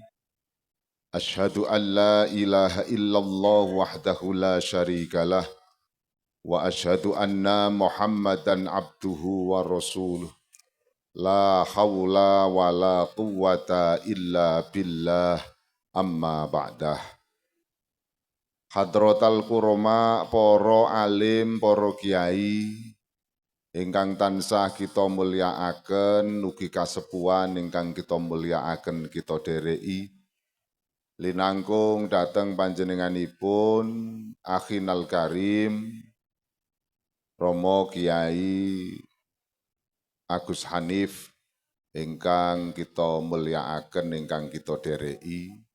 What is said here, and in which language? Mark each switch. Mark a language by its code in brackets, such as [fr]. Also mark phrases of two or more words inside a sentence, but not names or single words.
[ar] أشهد أن لا إله إلا الله وحده لا شريك له وأشهد أن محمدا عبده ورسوله. لا حول ولا قوة إلا بالله أما بعد. حضرة الكرماء, [jv] poro alim, poro kiai, ingkang tansah kita mulyakaken, ugi kasepuhan ingkang kita mulyakaken kita dereki. Linangkung dateng panjenenganipun [ar] أخينا الكريم, [jv] Romo Kiai Agus Hanif, ingkang kita mulyakaken, ingkang kita dereki.